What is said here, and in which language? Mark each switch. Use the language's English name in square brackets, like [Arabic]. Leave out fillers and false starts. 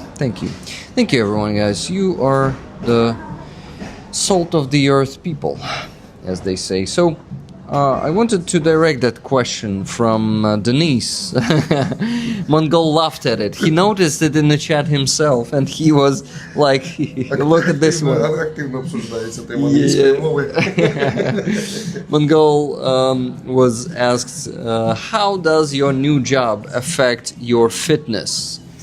[English] Thank you, everyone, guys. You are the salt of the earth people, as they say. So I wanted to direct that question from Denise. Mongol laughed at it. He noticed it in the chat himself, and he was like, "Look at this one." [Ukrainian] Активно обсуждається тема англійської мови. [English] Mongol was asked, "How does your new job affect your fitness?"